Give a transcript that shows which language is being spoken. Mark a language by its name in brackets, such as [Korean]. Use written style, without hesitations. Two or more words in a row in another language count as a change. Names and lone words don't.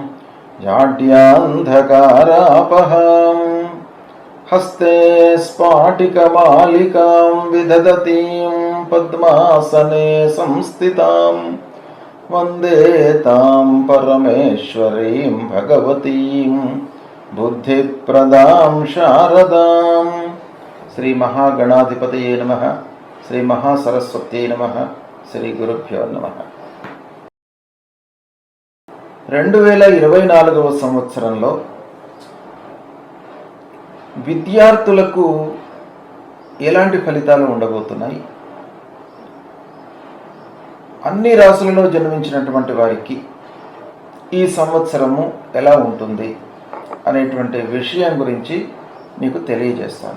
[Sanskrit] जाड्यान्धकारापहां हस्ते स्फाटिकमालिकां विदधतीं पद्मासने संस्थितां वन्दे तां परमेश्वरीं भगवतीं बुद्धिप्रदां शारदां। श्री महागणाधिपतये नमः। श्री महासरस्वत्यै नमः। శ్రీ గురుభ్యో నమః. [Telugu] 2024వ సంవత్సరంలో విద్యార్థులకు ఎలాంటి ఫలితాలు ఉండబోతున్నాయి, అన్ని రాశులలో జన్మించినటువంటి వారికి ఈ సంవత్సరము ఎలా ఉంటుంది అనేటువంటి విషయం గురించి మీకు తెలియజేస్తాను.